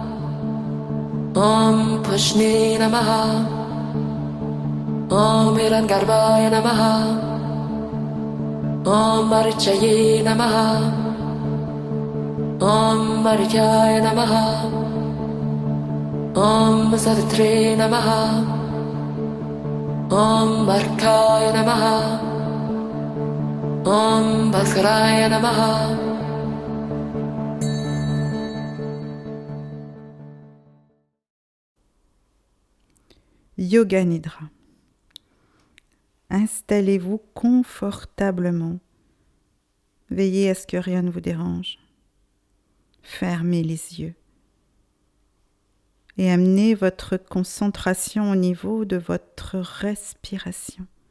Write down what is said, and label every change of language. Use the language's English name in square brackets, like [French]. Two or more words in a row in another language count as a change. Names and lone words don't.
[Sanskrit] Om Pushni Namaha, Om Hirangarbhaya Namaha, Om Marichaye Namaha, Om Marityaya Namaha, Om Savitre Namaha, Om Markaya Namaha, Om Bhaskaraya Namaha. Yoga Nidra. [French] Installez-vous confortablement. Veillez à ce que rien ne vous dérange. Fermez les yeux et amenez votre concentration au niveau de votre respiration.